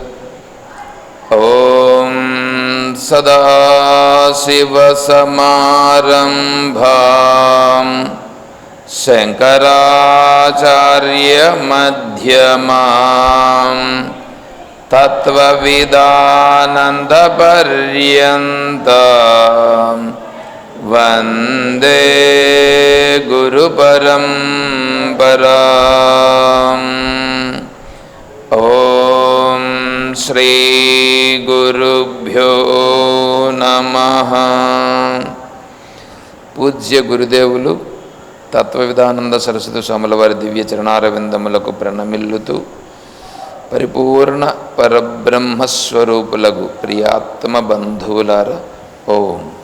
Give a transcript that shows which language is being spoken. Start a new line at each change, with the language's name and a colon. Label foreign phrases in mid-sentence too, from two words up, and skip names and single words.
Sanskrit: ॐ सदाशिवसमारम्भां शङ्कराचार्यमध्यमां तत्त्वविदानन्दपर्यन्तां वन्दे गुरुपरम्पराम्। ॐ श्री गुरुभ्यो नमः।
Telugu: పూజ్య గురుదేవులు తత్వవిధానంద సరస్వతి స్వాముల వారి దివ్య చరణారవిందములకు ప్రణమిల్లుతూ పరిపూర్ణ పరబ్రహ్మస్వరూపులకు ప్రియాత్మ బంధువులారా, ఓం.